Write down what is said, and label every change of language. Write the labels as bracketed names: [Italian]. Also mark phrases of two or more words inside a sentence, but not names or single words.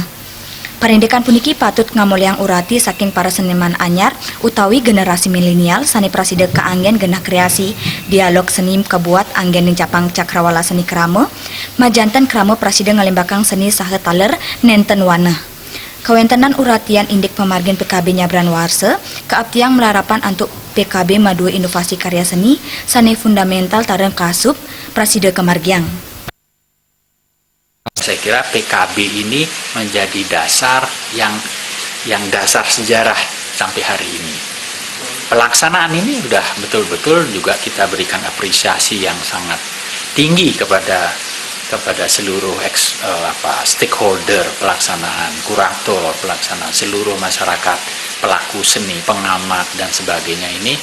[Balinese] Pendidikan puniki patut ngamuliang urati saking para seniman anyar utawi generasi milenial sani praside keanggen genah kreasi dialog seni kebuat anggen Capang Cakrawala seni krama majanten krama praside ngalimbakang seni saha taler nenten wana. Kewentenan uratian indik pemargin PKB Nyabran Warse keaptiang melarapan untuk PKB madu inovasi karya seni sani fundamental tareng kasup praside kemargiang. [Indonesian] Saya kira PKB ini menjadi dasar yang dasar sejarah sampai hari ini. Pelaksanaan ini sudah betul-betul juga kita berikan apresiasi yang sangat tinggi kepada seluruh stakeholder pelaksanaan, kurator pelaksanaan, seluruh masyarakat, pelaku seni, pengamat dan sebagainya ini.